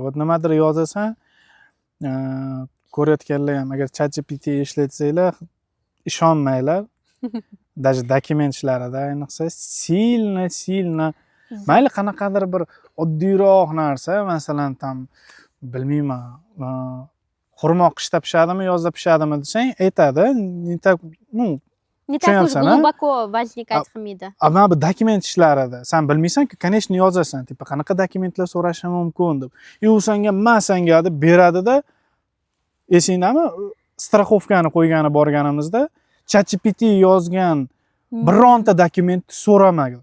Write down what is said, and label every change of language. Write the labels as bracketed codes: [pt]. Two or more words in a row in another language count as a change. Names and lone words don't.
[uz] Nimadir yozasan, ko'rayotganlar ham agar ChatGPT ishlatsanglar, ishonmanglar. Даже dokument ishlarida ayniqsa silna mayli qanaqadir bir oddiyroq narsa, masalan tam bilmayman, xurmo qishda pishadimi, yozda pishadimi desang, aytadi. [ru] Не так уж глубоко возникать qilmaydi. [uz] Ammo bu dokument ishlarida sen bilmaysan-ku, конечно yozasan, tipa qanaqa dokumentlar so'rashi mumkin deb. U senga deb beradi-da. Esingdami? Страховкani qo'ygani borganimizda ChatGPT yozgan bironta dokumentni so'ramagan.